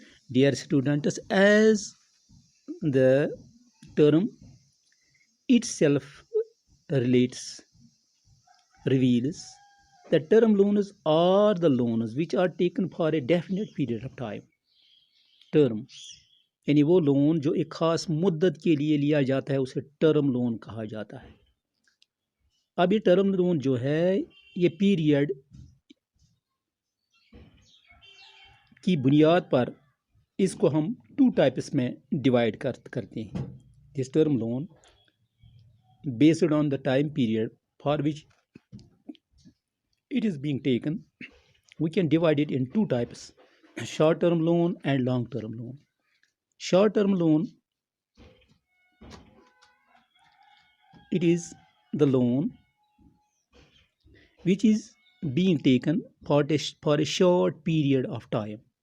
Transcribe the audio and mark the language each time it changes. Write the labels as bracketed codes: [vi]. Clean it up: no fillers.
[en] Dear students, as the term itself relates, reveals, the term loans are the loans which are taken for a definite period of time. [hi] Term यानी वो loan जो एक खास मुद्दत के लिए लिया जाता है उसे टर्म लोन कहा जाता है. अब ये टर्म लोन जो है ये पीरियड की बुनियाद पर इसको हम 2 टाइप्स में डिवाइड करते हैं. [en] This term loan based on the time period for which it is being taken, we can divide it in 2 types: short term loan and long term loan. Short term loan, it is the loan which is being taken for a short period of time.